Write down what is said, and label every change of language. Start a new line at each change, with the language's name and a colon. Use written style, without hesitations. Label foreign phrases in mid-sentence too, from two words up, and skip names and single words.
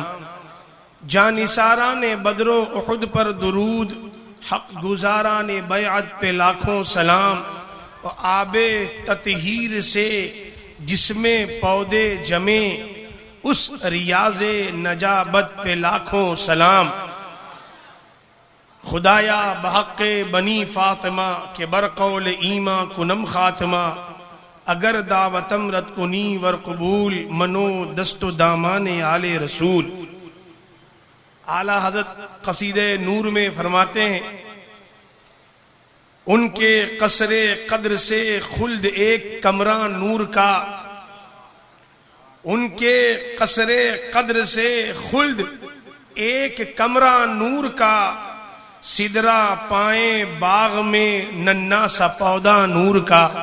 Urdu: جانثاران بدر و احد پر درود حق گزاران بیعت پہ لاکھوں سلام. اور آب تطہیر سے جس میں پودے جمے اس ریاض نجابت پہ لاکھوں سلام.
Persian: خدایا بحق بنی فاطمہ کے برقول ایماں کنم خاتمہ اگر دعوتم رد کنی ور قبول منو دست و دامان آل رسول.
Urdu: اعلی حضرت قصیدہ نور میں فرماتے ہیں ان کے قصر قدر سے خلد ایک کمرہ نور کا. ان کے قصر قدر سے خلد ایک کمرہ نور کا سدرا پائیں باغ میں ننا سا پودا نور کا.